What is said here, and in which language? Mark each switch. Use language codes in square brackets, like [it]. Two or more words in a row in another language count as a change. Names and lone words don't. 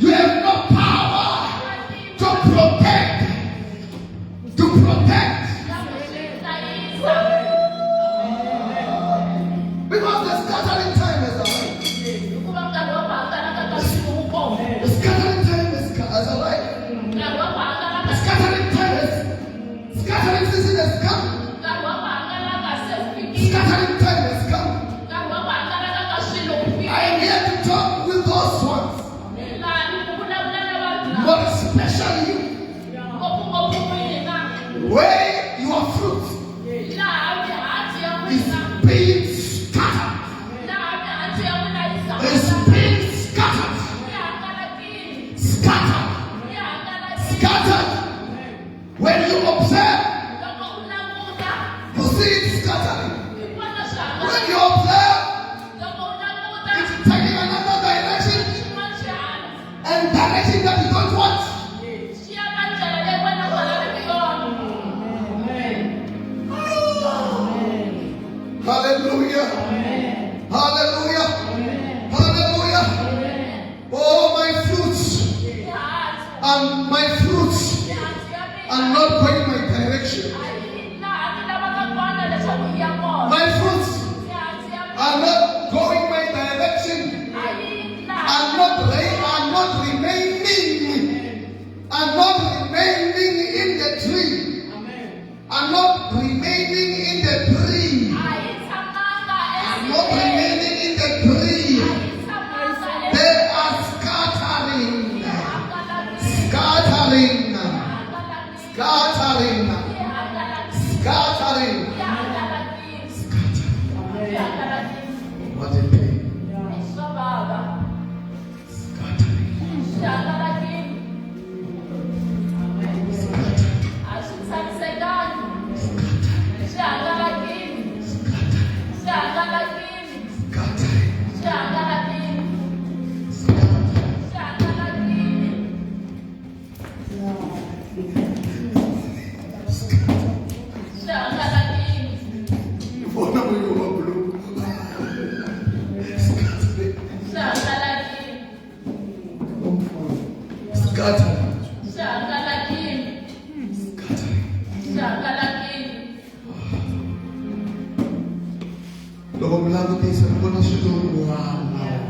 [en] You have no power to protect. To protect. Because the scattering time is alive. The scattering time is alive. [ts] nkarhi wa ku hangalaka [en] Scattering talents. Scattering seasons come. [ts] nkarhi wa ku hangalaka se wu fikile [en] Scattering talents come. [ts] nkarhi wa ku hangalaka ka swilo wu [en] I [ts] fikile [en] am here to talk with those ones. [ts] laha ni ku vulavula na vanhu lava [en] More especially you. [ts] ngopfungopfu n'wina [en] Where your fruit [ts] laha mihandzu ya [en] is [ts] n'wina [en] being scattered. [ts] laha mihandzu ya n'wina yi [en] Is being scattered. [ts] yi hangalakile [en] Scattered. [ts] yi hangalakile [en] Scattered. When you observe, [ts] loko u languta [en] you see it scattering. [ts] hi vona swi [en] When [ts] hangalaka [en] you observe, [ts] loko u languta [en] it's taking another direction [ts] xin'wana xi hala [en] and direction that you don't want. [ts] xi ya ka ndlela leyi wena u nga laveki yona [en] Hallelujah. Hallelujah. Hallelujah. Oh, my fruits [ts] mihandzu [en] and my fruits [ts] mihandzu ya [en] are [ts] mina [en] not going my direction. [ts] a yi laha ni lavaka kona leswaku yi ya kona [en] My fruits [ts] mihandzu ya mina [en] are not going my direction. [ts] a yi laha [en] Are not remaining in the tree. Are not remaining in the tree. [ts] a yi tshamanga [en] Are not [ts] esileni [en] remaining in the tree. [ts] a yi tshamanga [en] They are scattering. [ts] ehangalakile [en] Scattering. [ts] hangalakile [en] Scattering. [ts] hangalakile [en] Scattering. [ts] hangalakile [en] Scattering. [ts] hangalakile [en] What a pain. [ts] swa vava [en] Scattering. [ts] hangalakile [en] Scattering. [ts] a swi tshamisekangi swi hangalakile swi hangalakile [en] Scattering. [ts] swi hangalakile [en] Scattering. [ts] swi hangalakile swi hangalakile Mbona moyo wa blue. Scattering. swi hangalakile Scattering. swi hangalakile Scattering. swi hangalakile Loko mi langutisa mi vona swilo n'wana.